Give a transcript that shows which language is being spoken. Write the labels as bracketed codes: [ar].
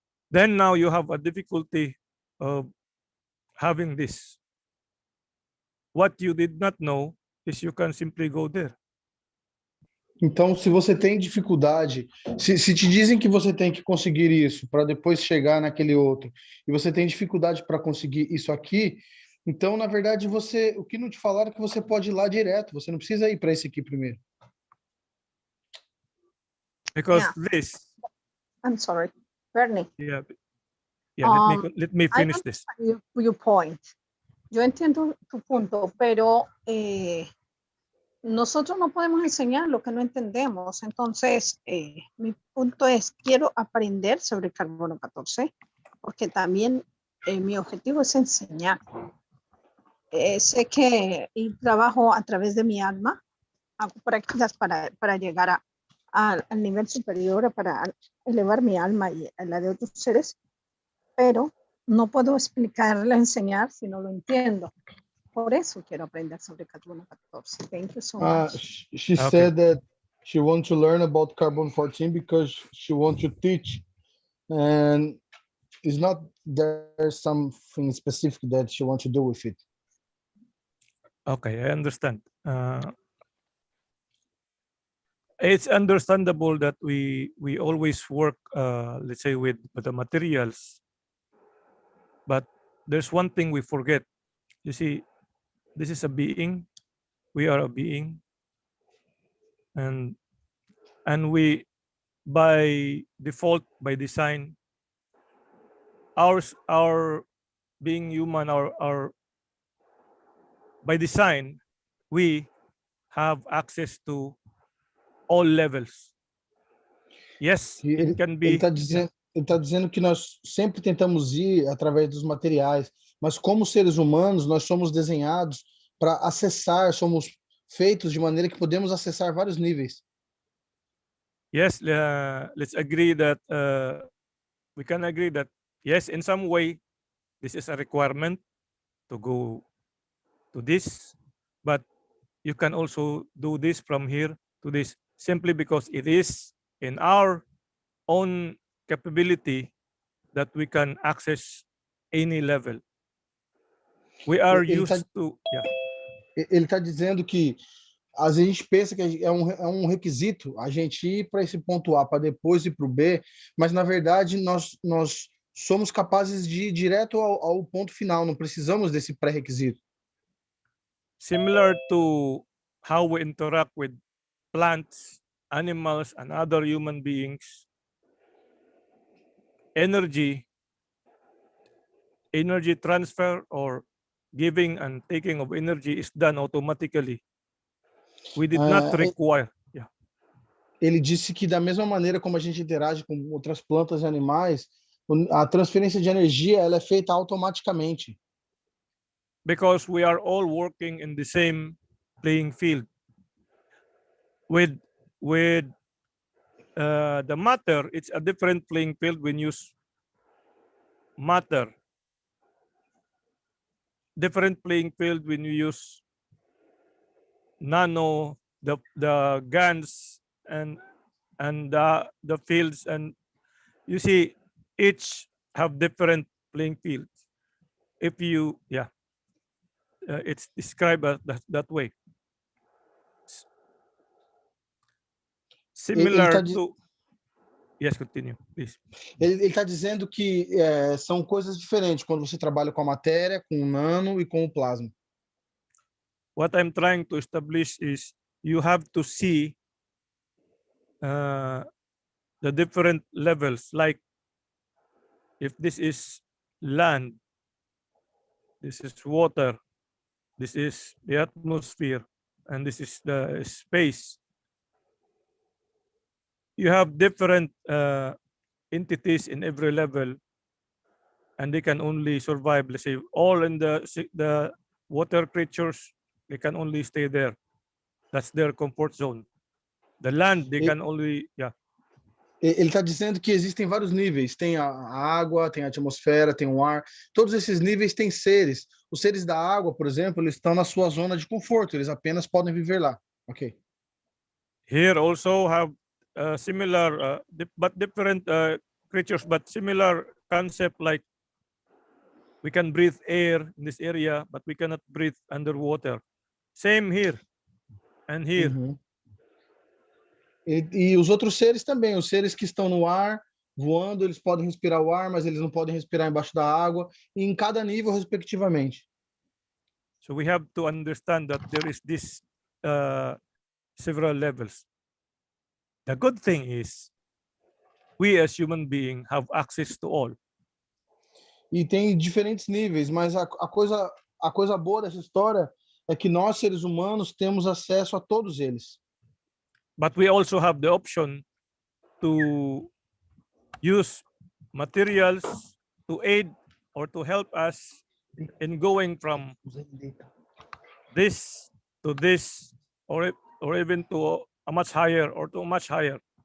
[en] Then now you have a difficulty of having this. What you did not know is you can simply go there. [pt] Então, se você tem dificuldade, se te dizem que você tem que conseguir isso para depois chegar naquele outro, e você tem dificuldade para conseguir isso aqui, então, na verdade, o que não te falaram é que você pode ir lá direto, você não precisa ir para esse aqui primeiro. [en] Because this. I'm sorry, Bernie. Yeah. Let me finish this. Your point. [es] Yo entiendo tu punto, pero nosotros no podemos enseñar lo que no entendemos. Entonces, mi punto es, quiero aprender sobre carbono 14, porque también mi objetivo es enseñar. Sé que trabajo a través de mi alma, hago prácticas para llegar al nivel superior, para elevar mi alma y la de otros seres, pero no puedo explicarle, enseñar si no lo entiendo. Por eso quiero aprender sobre carbono 14. [en] Thank you so much. She said that she wants to learn about carbon 14 because she wants to teach, and it's not there's something specific that she wants to do with it. Okay, I understand. It's understandable that we always work, let's say, with the materials, but there's one thing we forget. You see, this is a being, we are a being, and we, by default, by design, our being human, our by design, we have access to all levels. Yes, it can be. [pt] Ele está dizendo que nós sempre tentamos ir através dos materiais, mas como seres humanos, nós somos desenhados para acessar, somos feitos de maneira que podemos acessar vários níveis. [en] Yes, let's agree that we can agree that yes, in some way, this is a requirement to go to this, but you can also do this from here to this simply because it is in our own capability that we can access any level. We are used to, yeah. [pt] Ele está dizendo que às vezes a gente pensa que é um requisito a gente ir para esse ponto A para depois ir para o B, mas na verdade nós somos capazes de ir direto ao ponto final, não precisamos desse pré-requisito. [en] Similar to how we interact with plants, animals, and other human beings, energy transfer or giving and taking of energy is done automatically. We did not require. Yeah. [pt] Ele disse que da mesma maneira como a gente interage com outras plantas e animais, a transferência de energia ela é feita automaticamente. [en] Because we are all working in the same playing field. With the matter, it's a different playing field when you use matter. Different playing field when you use nano, the GANs and the fields, and you see each have different playing fields. If you it's described as that way. Similar to yes, continue, please. [pt] Ele está dizendo que são coisas diferentes quando você trabalha com a matéria, com o nano e com o plasma. [en] What I'm trying to establish is you have to see the different levels. Like if this is land, this is water, this is the atmosphere, and this is the space. You have different entities in every level, and they can only survive. Let's say all in the water creatures, they can only stay there. That's their comfort zone. The land, they can only [pt] Ele está dizendo que existem vários níveis. Tem a água, tem a atmosfera, tem o ar. Todos esses níveis têm seres. Os seres da água, por exemplo, eles estão na sua zona de conforto. Eles apenas podem viver lá. Ok. [en] Here also have similar, but different creatures, but similar concept. Like we can breathe air in this area, but we cannot breathe underwater. Same here and here. Uhum. [pt] E os outros seres também, os seres que estão no ar, voando, eles podem respirar o ar, mas eles não podem respirar embaixo da água, e em cada nível, respectivamente. [en] So we have to understand that there is this several levels. The good thing is we as human beings have access to all. [pt] E tem diferentes níveis, mas a coisa boa dessa história é que nós, seres humanos, temos acesso a todos eles. [en] But we also have the option to use materials to aid or to help us in going from this to this, or even to a much higher or to a much higher.